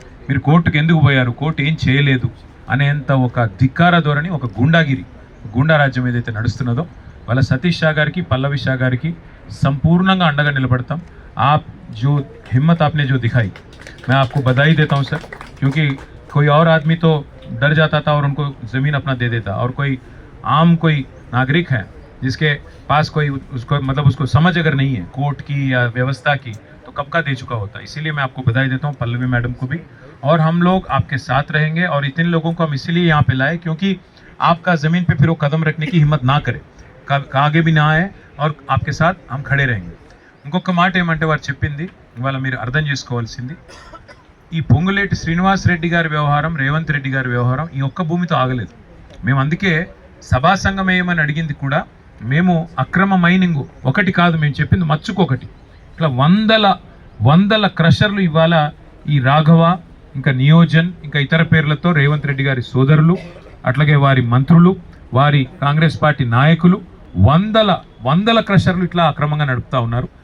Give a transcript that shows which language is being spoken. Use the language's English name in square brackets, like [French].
[Telugu] మీరు కోర్టుకు ఎందుకు పోయారు, కోర్టు ఏం చేయలేదు అనేంత ఒక ధిక్కార ధోరణి, ఒక గుండా రాజ్యం ఏదైతే నడుస్తున్నదో వాళ్ళ సతీష్ షా గారికి, పల్లవి షా గారికి సంపూర్ణంగా అండగా నిలబడతాం. [Hindi] आप जो हिम्मत आपने जो दिखाई, मैं आपको बधाई देता हूं सर, क्योंकि कोई और आदमी तो डर जाता था और उनको ज़मीन अपना दे देता, और कोई आम कोई नागरिक है जिसके पास कोई उसको मतलब उसको समझ अगर नहीं है कोर्ट की या व्यवस्था की, तो कब का दे चुका होता. इसीलिए मैं आपको बधाई देता हूँ, पल्लवी मैडम को भी. और हम लोग आपके साथ रहेंगे, और इतने लोगों को हम इसीलिए यहाँ पे लाए क्योंकि आपका ज़मीन पे फिर वो कदम रखने की हिम्मत ना करे, आगे भी ना आए, और आपके साथ हम खड़े रहेंगे. [Telugu] ఇంకొక మాట ఏమంటే వారు చెప్పింది ఇవాళ మీరు అర్థం చేసుకోవాల్సింది, ఈ పొంగులేటి శ్రీనివాస్ రెడ్డి గారి వ్యవహారం, రేవంత్ రెడ్డి గారి వ్యవహారం ఈ ఒక్క భూమితో ఆగలేదు. మేము అందుకే సభా సంఘం వేయమని అడిగింది కూడా. మేము అక్రమ మైనింగ్ ఒకటి కాదు, మేము చెప్పింది మచ్చుకొకటి, ఇట్లా వందల క్రషర్లు ఇవాళ ఈ రాఘవ, ఇంకా నియోజన్, ఇంకా ఇతర పేర్లతో రేవంత్ రెడ్డి గారి సోదరులు, అట్లాగే వారి మంత్రులు, వారి కాంగ్రెస్ పార్టీ నాయకులు వందల క్రషర్లు ఇట్లా అక్రమంగా నడుపుతా ఉన్నారు.